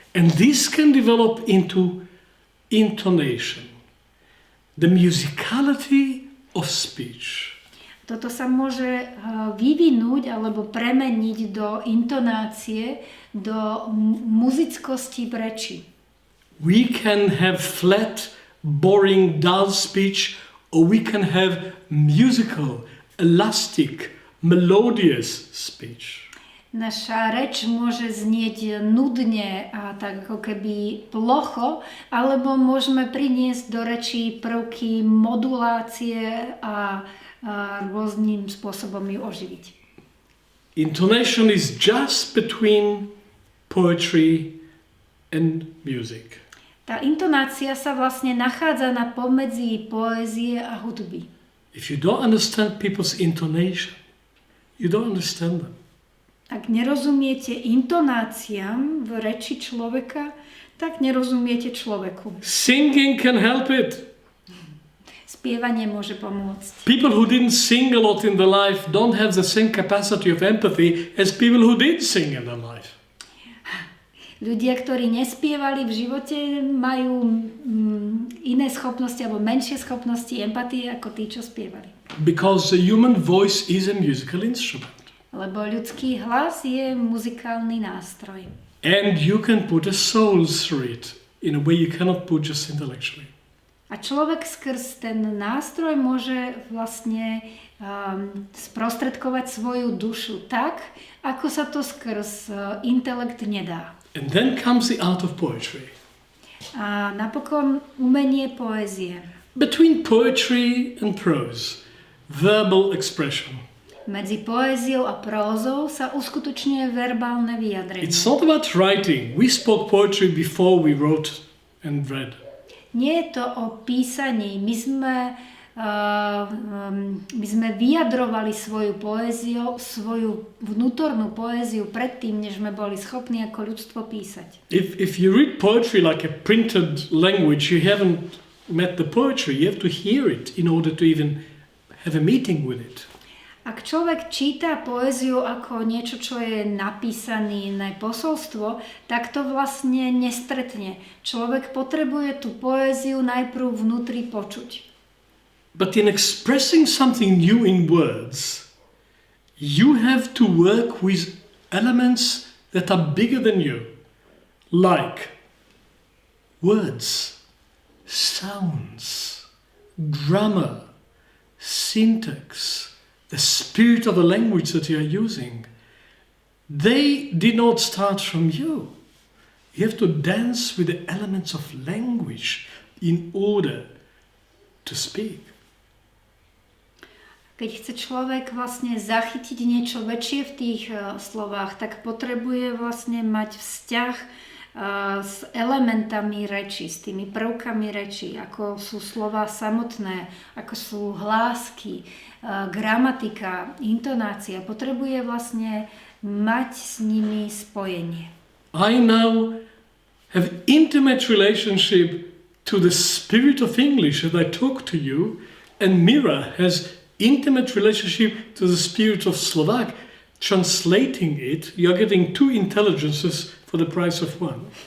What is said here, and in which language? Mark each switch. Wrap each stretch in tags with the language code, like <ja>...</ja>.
<en>And this can develop into intonation, the musicality of speech.</en> <sk>Toto sa môže vyvinúť alebo premeniť do intonácie, do muzickosti v reči.</sk> <en>We can have flat, boring, dull speech, or we can have musical, elastic, melodious speech.</en> <sk>Naša reč môže znieť nudne a tak ako keby plocho, alebo môžeme priniesť do rečí prvky modulácie a rôznym spôsobom ju oživiť.</sk> <en>Intonation is just between poetry and music.</en> <sk>Tá intonácia sa vlastne nachádza na pomedzi poézie a hudby.</sk> <en>If you don't understand people's intonation, you don't understand them.</en> <sk>Ak nerozumiete intonáciám v reči človeka, tak nerozumiete človeku.</sk> <en>Singing can help it.</en> <sk>Spievanie môže pomôcť.</sk> <en>People who didn't sing a lot in their life don't have the same capacity of empathy as people who did sing in their life.</en> <sk>Ľudia, ktorí nespievali v živote, majú iné schopnosti alebo menšie schopnosti empatie ako tí, čo spievali.</sk> <en>Because the human voice is a musical instrument.</en> <sk>Lebo ľudský hlas je muzikálny nástroj.</sk> <en>And you can put a soul through it in a way you cannot put just intellectually.</en> <sk>A človek skrz ten nástroj môže vlastne sprostredkovať svoju dušu tak, ako sa to skrz intelekt nedá.</sk> <en>And then comes the art of poetry.</en> <sk>A napokon umenie poézie.</sk> <en>Between poetry and prose, verbal expression.</en> <sk>Medzi poéziou a prózou sa uskutočňuje verbálne vyjadrenie.</sk> <en>It's not about writing. We spoke poetry before we wrote and read.</en> <sk>Nie je to o písaní. My sme vyjadrovali svoju poéziu, svoju vnútornú poéziu predtým, než sme boli schopní ako ľudstvo písať.</sk> <en>If you read poetry like a printed language, you haven't met the poetry. You have to hear it in order to even have a meeting with it.</en> <sk>Ak človek číta poéziu ako niečo, čo je napísané posolstvo, tak to vlastne nestretne. Človek potrebuje tú poéziu najprv vnútri počuť.</sk> <en>But in expressing something new in words, you have to work with elements that are bigger than you, like words, sounds, grammar, syntax, the spirit of the language that you are using. They did not start from you. You have to dance with the elements of language in order to speak.</en> <sk>Keď chce človek vlastne zachytiť niečo väčšie v tých slovách, tak potrebuje vlastne mať vzťah s elementami reči, s tými prvkami reči, ako sú slova samotné, ako sú hlásky, gramatika, intonácia. Potrebuje vlastne mať s nimi spojenie.</sk> <en>I now have intimate relationship to the spirit of English as I talk to you, and Mira has intimate relationship to the spirit of Slovak. Translating it, you're getting two intelligences for the price of one.</en>